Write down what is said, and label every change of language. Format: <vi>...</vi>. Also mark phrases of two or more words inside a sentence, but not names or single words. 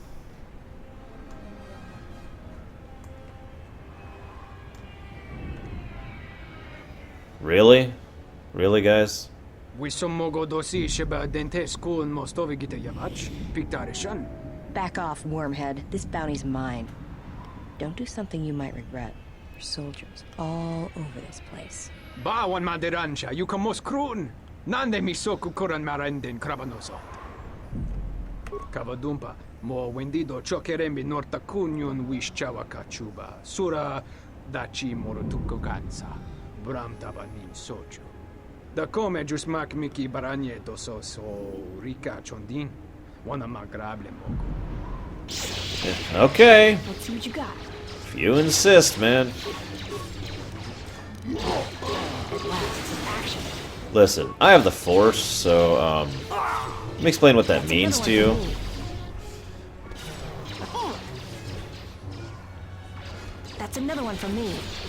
<en>Really? Really, guys? Back off, wormhead. This bounty's mine. Don't do something you might regret. There's soldiers all over this place. Bawan maderansha, you kamos krun. Nande misoku kuran marenden krabanoso. Kavadumpa, mo wendido chokerembi norta kunyun wish chawaka chuba. Sura dachi morotuko gansa. Bram tabanin soju. Da come jusmak miki baranyeto so rika chondin. Wana magrable mogo. Okay. Let's see what you got. If you insist, man. Listen, I have the Force, so, let me explain what that means to you. That's another one from me.</en>